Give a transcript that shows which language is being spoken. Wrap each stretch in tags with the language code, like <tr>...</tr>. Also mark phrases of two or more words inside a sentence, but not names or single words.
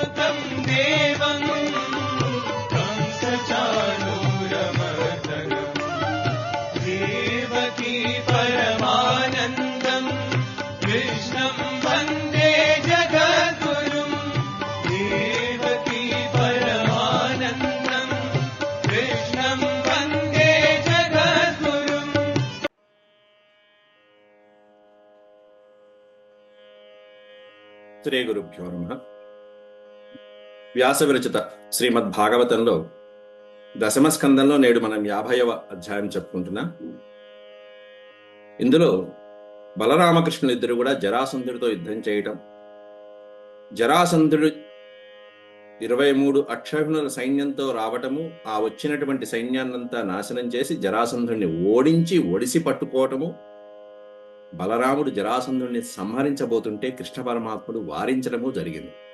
<sa>देवं कंसचाणूरमर्दनम् देवकी परमानन्दम् कृष्णं वन्दे जगद्गुरुम् देवकी परमानन्दम् कृष्णं वन्दे जगद्गुरुम्। శ్రీ గురుభ్యో నమః.</sa> <te>వ్యాస విరచిత శ్రీమద్ భాగవతంలో దశమ స్కందంలో నేడు మనం 50వ అధ్యాయం చెప్పుకుంటున్నాం. ఇందులో బలరామకృష్ణులు ఇద్దరు కూడా జరాసంధుడితో యుద్ధం చేయటం, జరాసంధుడు 23 అక్షౌహిణుల సైన్యంతో రావటము, ఆ వచ్చినటువంటి సైన్యాన్నంతా నాశనం చేసి జరాసంధుడిని ఓడించి ఒడిసి పట్టుకోవటము, బలరాముడు జరాసంధుడిని సంహరించబోతుంటే కృష్ణ పరమాత్ముడు వారించడము జరిగింది.</te>